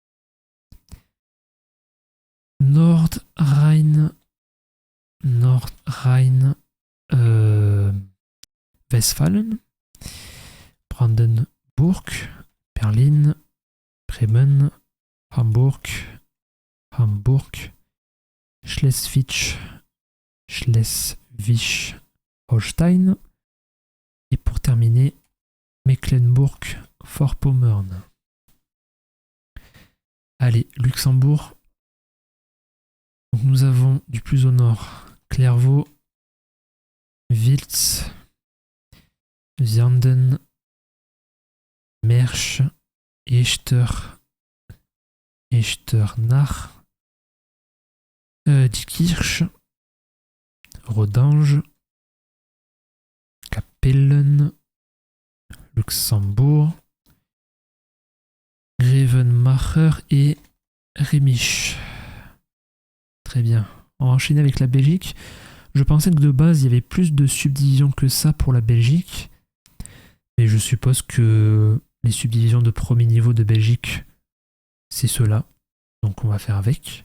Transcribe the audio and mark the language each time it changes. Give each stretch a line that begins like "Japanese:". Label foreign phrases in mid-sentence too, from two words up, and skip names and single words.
French: Nordrhein, Westfalen, Brandenburg, Berlin, Bremen, Hamburg, Schleswig-Holstein et pour terminer, Mecklembourg-Vorpommern. Allez, Luxembourg. Donc nous avons du plus au nord Clairvaux, Wiltz, Vianden, Mersch, Echternach, Diekirch, Rodange, Kapellen, Luxembourg, Grevenmacher et Rémich. Très bien. On va enchaîner avec la Belgique. Je pensais que de base il y avait plus de subdivisions que ça pour la Belgique. Mais je suppose que les subdivisions de premier niveau de Belgique, c'est ceux-là. Donc on va faire avec.